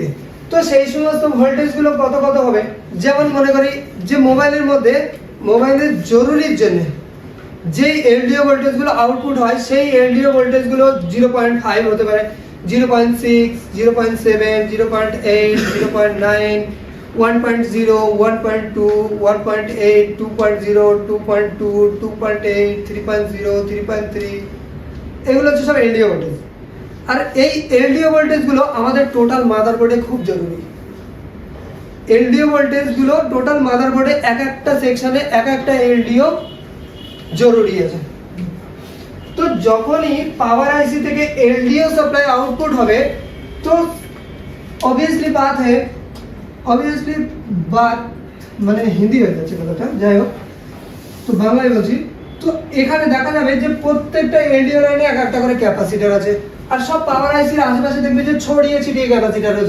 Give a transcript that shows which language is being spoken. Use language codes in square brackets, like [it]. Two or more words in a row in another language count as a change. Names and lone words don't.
[bn] তো সেই সমস্ত ভোল্টেজ গুলো কত কত হবে, যেমন মনে করি যে মোবাইলের মধ্যে মোবাইলের জরুরির জন্য যেই এলডিও ভোল্টেজ গুলো আউটপুট হয় সেই এলডিও ভোল্টেজ গুলো 0.5 হতে পারে, 0.6, 0.7, 0.8, 0.9, 1.0, 1.2, 1.8, 2.0, 2.2, 2.8, 3.0, 3.3, এগুলো হচ্ছে সব এলডিও ভোল্টেজ। আর এই এলডিও ভোল্টেজগুলো আমাদের টোটাল মাদারবোর্ডে খুব জরুরি। এলডিও ভোল্টেজগুলো টোটাল মাদারবোর্ডে এক একটা সেকশনে এক একটা এলডিও জরুরি আছে। তো যখনই পাওয়ার আইসি থেকে [en] LDO supply output [bn] হবে তো অবভিয়াসলি বাত মানে হিন্দি হয়ে যাচ্ছে কথাটা, যাই হোক তো বাংলায় বলছি। তো এখানে দেখা যাবে যে প্রত্যেকটা এলডিও লাইনে এক একটা করে ক্যাপাসিটর আছে, আর সব পাওয়ার আইসির আশেপাশে দেখবে যে ছড়িয়ে ছিটিয়ে ক্যাপাসিটর আছে।